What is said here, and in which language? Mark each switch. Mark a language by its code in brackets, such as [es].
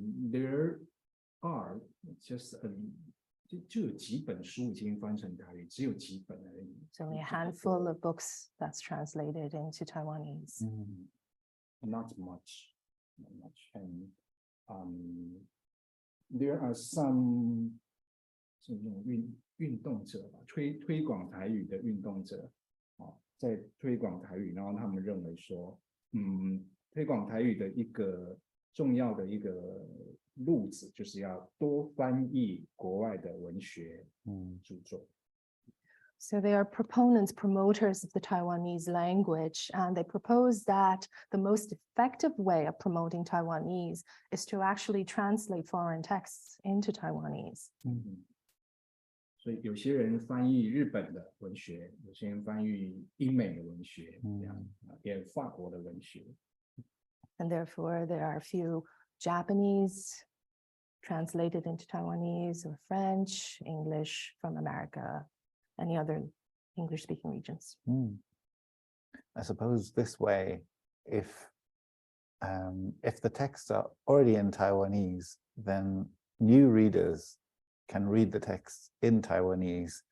[en] There are just [zh] 就有几本书已经翻成台语，只有几本而已。 [en] It's only a handful of books that's translated into Taiwanese. Not much, not much. And there are some [zh] 这种运动者吧，推广台语的运动者，在推广台语，然后他们认为说，推广台语的一个重要的一个路子，就是要多翻译国外的文学著作。 [en] So they are proponents, promoters of the Taiwanese language, and they propose that the most effective way of promoting Taiwanese is to actually translate foreign texts into Taiwanese. [zh] 所以有些人翻译日本的文学，有些人翻译英美的文学，这样也有法国的文学。 [en] And therefore, there are a few Japanese translated into Taiwanese or French, English from America, any other English-speaking regions. I suppose this way, if the texts are already in Taiwanese, then new readers can read the texts in Taiwanese.